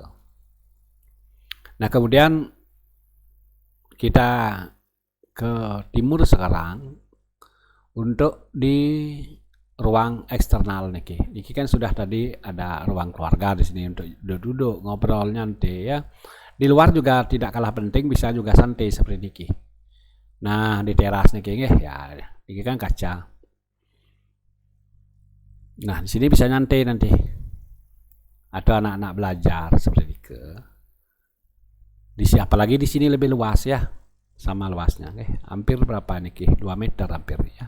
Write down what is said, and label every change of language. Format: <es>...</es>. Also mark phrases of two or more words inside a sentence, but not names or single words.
<id>Nah, kemudian kita ke timur sekarang untuk di ruang eksternal niki. Niki kan sudah tadi ada ruang keluarga di sini untuk duduk ngobrol nyantai ya. Di luar juga tidak kalah penting, bisa juga santai seperti niki. Nah, di teras niki ya, niki kan kaca. Nah, di sini bisa nyantai nanti. Ada anak-anak belajar seperti niki. Apalagi di sini lebih luas ya. Sama luasnya, hampir berapa niki? 2 meter hampir ya.</id>